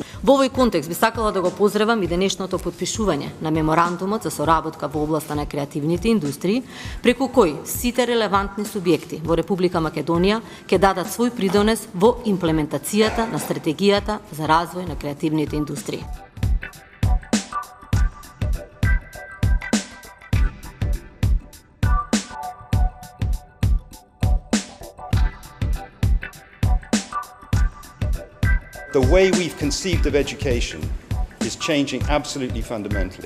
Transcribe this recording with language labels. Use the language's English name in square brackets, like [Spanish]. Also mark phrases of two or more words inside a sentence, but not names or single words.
[Macedonian] Во овој контекст би сакала да го поздравам и денешното потпишување на меморандумот за соработка во областа на креативните индустрии, преку кој сите релевантни субјекти во Република Македонија ќе дадат свој придонес во имплементацијата на стратегијата за развој на креативните индустрии. [English] The way we've conceived of education is changing absolutely fundamentally.